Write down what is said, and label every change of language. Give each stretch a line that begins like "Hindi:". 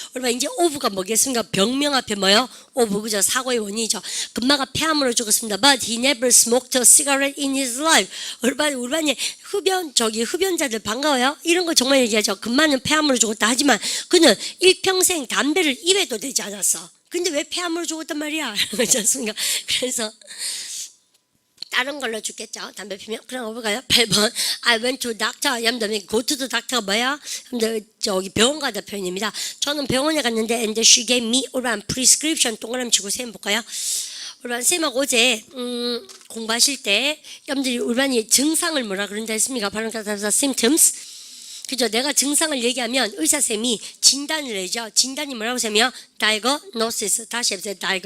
Korean: 그러면 이제 of가 뭐겠습니까? 병명 앞에 뭐요? of. 그죠? 사고의 원인이죠. 금마가 폐암으로 죽었습니다.
English: But he never smoked a cigarette in his life.
Korean: 우리반에 흡연자들 반가워요? 이런 거 정말 얘기하죠. 금마는 폐암으로 죽었다 하지만 그는 일평생 담배를 입에도 대지 않았어. 근데 왜 폐암으로 죽었단 말이야? 그렇지 않습니까? 그래서 다른 걸로 죽겠죠. 담배 피면. 그럼 어볼까요? 8번.
English: I went to doctor.
Korean: 여러분들 go to the doctor가 뭐야? 여러분들 저기 병원 가다 표현입니다. 저는 병원에 갔는데
English: and she gave me
Korean: 오란 prescription. 동그라미 치고 쌤 볼까요? 우리반 쌤하고 어제 공부하실 때 여러분들이 우리반이 증상을 뭐라 그런다 했습니까? 발음 가다서 symptoms. 그죠? 내가 증상을 얘기하면 의사쌤이 진단을 내죠. 진단이 뭐라고 쌤이요? diagnosis. 다시 해보세요.